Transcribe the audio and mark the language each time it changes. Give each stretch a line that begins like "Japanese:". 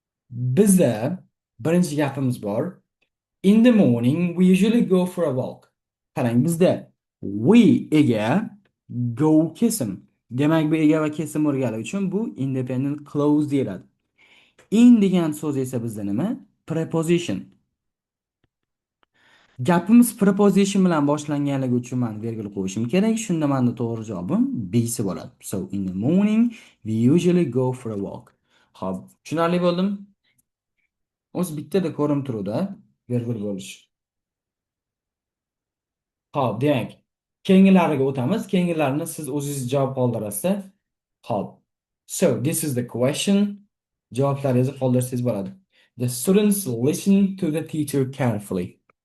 Uzbek: Bizda birinchi gapimiz bor.
English: In the morning, we usually go for a walk.
Uzbek: Qarang, bizda we ega, go kesim. Demak, bu ega va kesim bo'lganligi uchun bu independent clause deyiladi. In degan so'z esa bizda nima? Preposition. Gapimiz preposition bilan boshlanganligi uchun men virgul qo'yishim kerak. Shunda menda to'g'ri javobim B si bo'ladi.
English: So in the morning we usually go for a walk.
Uzbek: Xo'p, tushunarli bo'ldimi? O'z bittada ko'rinib turuvdi, virgul bo'lish. Xo'p, demak, keyingilariga o'tamiz. Keyingilarini siz o'zingiz javob qoldirasiz. Xo'p.
English: So this is the question.
Uzbek: Javoblaringizni qoldirsangiz bo'ladi.
English: The students listen to the teacher carefully.